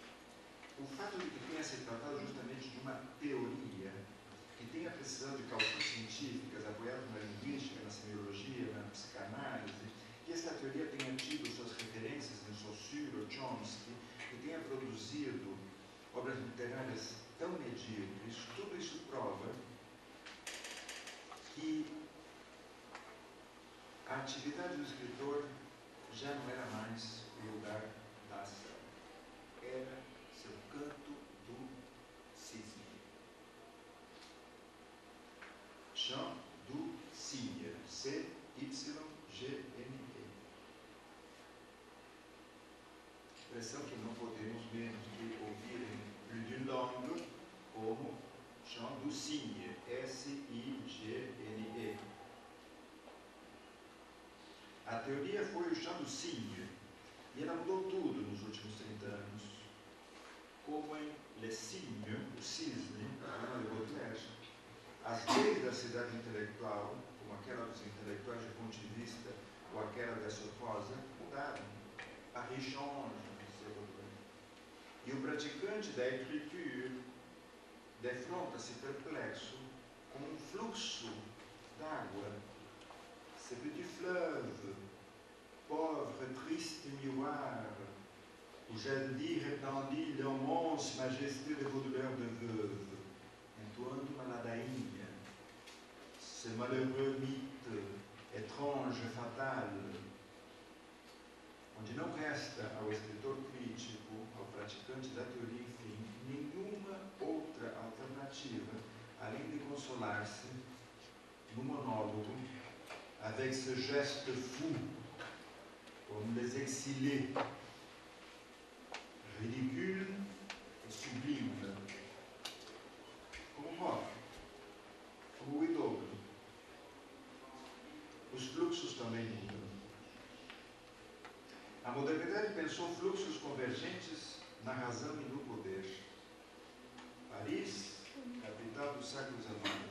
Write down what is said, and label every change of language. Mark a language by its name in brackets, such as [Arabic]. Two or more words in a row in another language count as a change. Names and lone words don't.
[Portuguese] O fato de que tenha se tratado justamente de uma teoria que tenha precisado de cálculos científicas, apoiadas na linguística, na semiologia, na psicanálise, que esta teoria tenha tido suas referências em Saussure, Chomsky, que tenha produzido obras literárias tão medíocres, tudo isso prova que a atividade do escritor já não era mais o lugar da ação. Era seu canto do cisne. [French] Chant du cygne. [Portuguese] C-Y-G-N-E. Expressão que não podemos menos que ouvir em [French] plus d'une langue [Portuguese] como [French] chant du cygne. [Portuguese] S-I-G-N-E. A teoria foi o [French] chant du cygne, [Portuguese] e ela mudou tudo nos últimos 30 anos. Como em Le Cygne, o cisne, de Baudelaire, as leis da cidade intelectual, como aquela dos intelectuais de ponto de vista ou aquela da Sofosa, mudaram. [French] Paris change, [Portuguese] dizia Baudelaire. E o praticante da écriture defronta-se perplexo com um fluxo d'água. [French] Ce petit fleuve, pauvre, triste miroir, où jadis répandit l'immense majesté de vos douleurs de veuve, [Portuguese] entoando uma ladainha, [French] ce malheureux mythe, étrange, fatal, [Portuguese] onde não resta ao escritor crítico, ao praticante da teoria, enfim, nenhuma outra alternativa, além de consolar-se no monólogo, [French] avec ce geste fou, comme les exilés, ridicule et sublime, [Portuguese] como Hoff, como o Idômetro. Os fluxos também mudam. A modernidade pensou fluxos convergentes na razão e no poder. Paris, capital do século XIX.